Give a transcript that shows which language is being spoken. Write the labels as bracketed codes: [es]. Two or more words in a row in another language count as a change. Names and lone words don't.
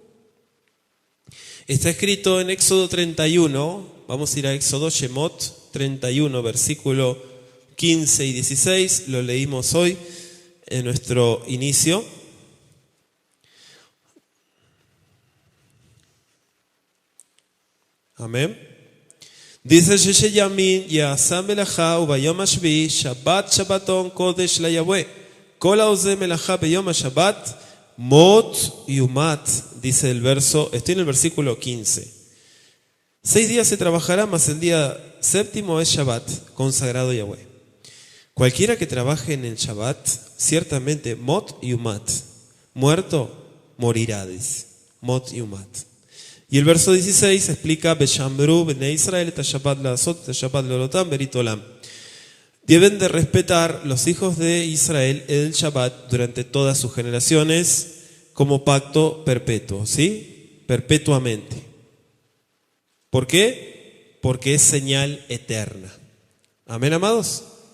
[es] Está escrito en Éxodo 31, vamos a ir a Éxodo Shemot 31, versículo 15 y 16, lo leímos hoy en nuestro inicio. Amén. [he] Dice ששת ימים יעשה מלאכה וביום השביעי שבת שבתון קודש ליהוה כל העושה מלאכה ביום השבת מות יומת. [es] Dice el verso, estoy en el versículo 15. 6 días se trabajará, mas el día séptimo es Shabbat, consagrado a Yahweh. Cualquiera que trabaje en el Shabbat, ciertamente [he] מות יומת, [es] muerto, morirá, dice. [he] מות יומת. [es] Y el verso 16 explica [he] ושמרו בני ישראל את שבת לעשות את שבת לדורותם ברית עולם. [es] Deben de respetar los hijos de Israel el Shabbat durante todas sus generaciones como pacto perpetuo, ¿sí? Perpetuamente. ¿Por qué? Porque es señal eterna. Amén, amados.